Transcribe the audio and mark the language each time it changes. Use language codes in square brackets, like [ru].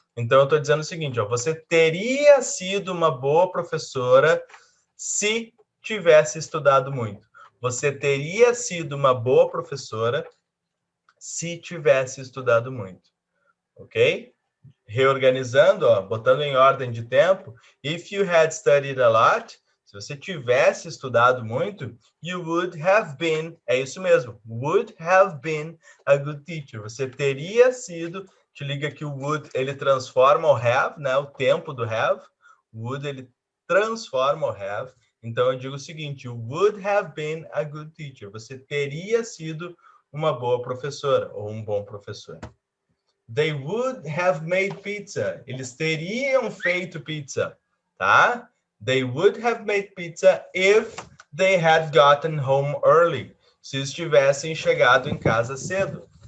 [pt] Então, eu estou dizendo o seguinte, ó, você teria sido uma boa professora se tivesse estudado muito. Você teria sido uma boa professora se tivesse estudado muito. Ok? Reorganizando, ó, botando em ordem de tempo. [en] If you had studied a lot, [pt] se você tivesse estudado muito, [en] you would have been, [pt] é isso mesmo, [en] would have been a good teacher. [pt] Você teria sido, te liga que o would, ele transforma o have, né, o tempo do have, would, ele transforma o have. Então, eu digo o seguinte, [en] you would have been a good teacher. [pt] Você teria sido uma boa professora ou um bom professor. [en] They would have made pizza. [pt] Eles teriam feito pizza, tá? [en] They would have made pizza if they had gotten home early. [pt] Se estivessem chegado em casa cedo.